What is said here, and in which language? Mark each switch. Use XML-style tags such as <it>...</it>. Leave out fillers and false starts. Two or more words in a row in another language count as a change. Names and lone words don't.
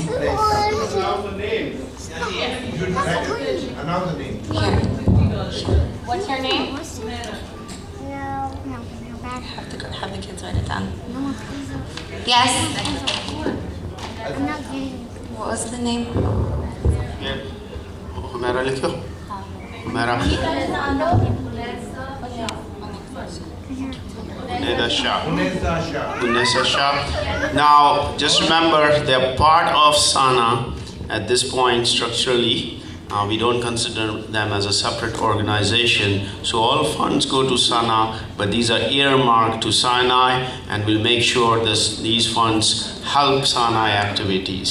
<en>Announce the name. Announce the name. What's your name? Have the kids write it down. Yes. I'm not getting. What was the name?</en> <ur>Humera likho. Humera. Unesa Shah.</ur> <en>Now, just remember, they're part of SANA at this point structurally. We don't consider them as a separate organization. So all funds go to SANA, but these are earmarked to Sinai, and we'll make sure these funds help Sinai activities.</en>